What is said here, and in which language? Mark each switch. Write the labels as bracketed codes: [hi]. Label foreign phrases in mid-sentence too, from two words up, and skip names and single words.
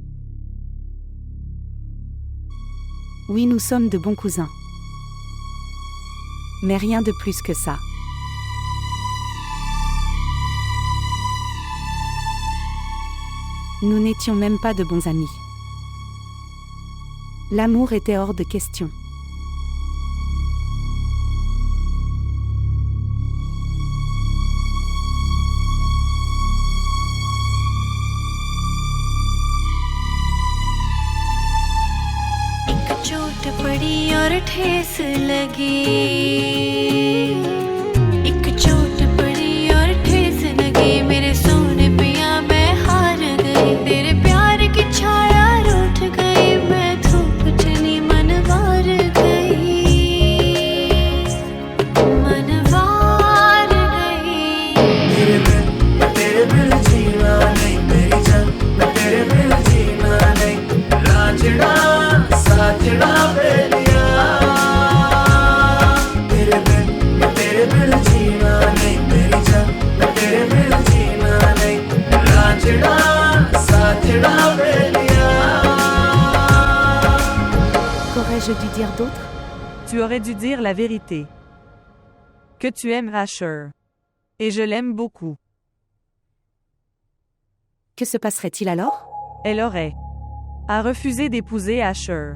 [fr] Oui, nous sommes de bons cousins. Mais rien de plus que ça. Nous n'étions même pas de bons amis. L'amour était hors de question. [hi] एक चोट पड़ी और ठेस लगी एक चोट पड़ी और ठेस लगी मेरे सोने पिया मैं हार गई तेरे प्यार की छाया रूठ गई मैं धूप चली मनवार गई तेरे बिन जीना नहीं मेरी जान मैं तेरे बिन जीना नहीं रांझना साजना बेलिया तेरे बिन जीना नहीं मेरी जान मैं तेरे बिन जीना नहीं रांझना साजना बेलिया [fr] Qu'aurais-je dû dire d'autre? Tu aurais dû dire la vérité. Que tu aimes Asher. Et je l'aime beaucoup. Que se passerait-il alors? Elle aurait a refusé d'épouser Asher.